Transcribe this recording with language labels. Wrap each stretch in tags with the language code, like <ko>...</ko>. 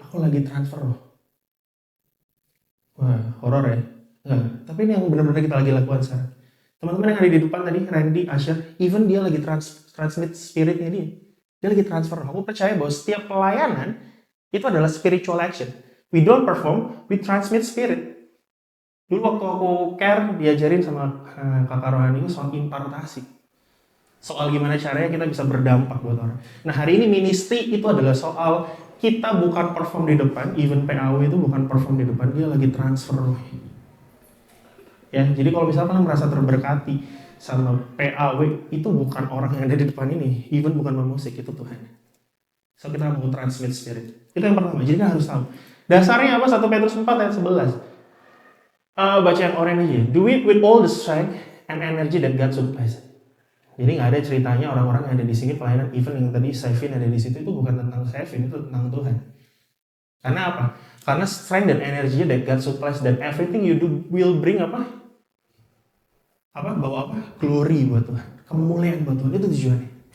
<id>Aku lagi transfer roh. Wah, horor ya? Nggak, tapi ini yang benar-benar kita lagi lakukan sekarang. Teman-teman yang ada di depan tadi, Randy, Asher, even dia lagi transmit spiritnya dia. Dia lagi transfer roh. Aku percaya bahwa setiap pelayanan itu adalah spiritual action.</id> <en>We don't perform, we transmit spirit.</en> <id>Dulu waktu aku care, diajarin sama kakak rohani itu soal impartasi. Soal gimana caranya kita bisa berdampak buat orang. Nah hari ini ministry itu adalah soal kita bukan perform di depan, even PAW itu bukan perform di depan, dia lagi transfer. Ya, jadi kalau misalnya kalian merasa terberkati sama PAW, itu bukan orang yang ada di depan ini, even bukan pemusik, itu Tuhan. So kita mau transmit spirit. Itu yang pertama, jadi kita harus tahu. Dasarnya apa? 1 Petrus 4 ayat 11. Baca yang oranye aja.</id> <en>Do it with all the strength and energy that God supplies.</en> <id>Jadi nggak ada ceritanya orang-orang yang ada di sini pelayanan, even yang tadi Sevin ada di situ itu bukan tentang Sevin, itu tentang Tuhan. Karena apa?</id> <en>Karena strength dan energy that God supplies dan everything you do will bring</en> <id>apa? Bawa apa? Glory buat Tuhan, kemuliaan buat Tuhan, itu tujuannya.</id>